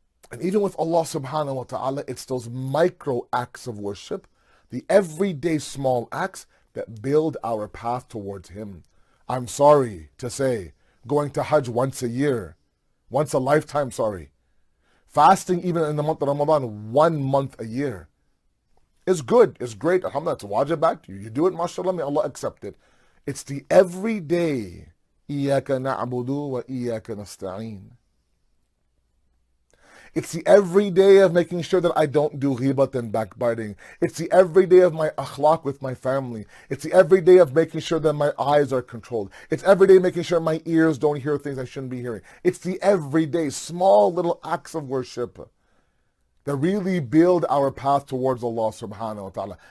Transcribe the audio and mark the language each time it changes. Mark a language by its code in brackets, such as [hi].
[en] And even with Allah subhanahu wa ta'ala, it's those micro acts of worship, the everyday small acts that build our path towards Him. I'm sorry to say, going to Hajj once a year, once a lifetime, fasting even in the month of Ramadan, 1 month a year, is good, is great. Alhamdulillah, it's a wajib act. You do it, mashallah, may Allah accept it. It's the everyday, [ar] إِيَّاكَ نَعْبُدُ وَإِيَّاكَ نَسْتَعِينَ. [en] It's the everyday of making sure that I don't do ghibat and backbiting. It's the everyday of my akhlaq with my family. It's the everyday of making sure that my eyes are controlled. It's everyday making sure my ears don't hear things I shouldn't be hearing. It's the everyday small little acts of worship that really build our path towards Allah subhanahu wa ta'ala.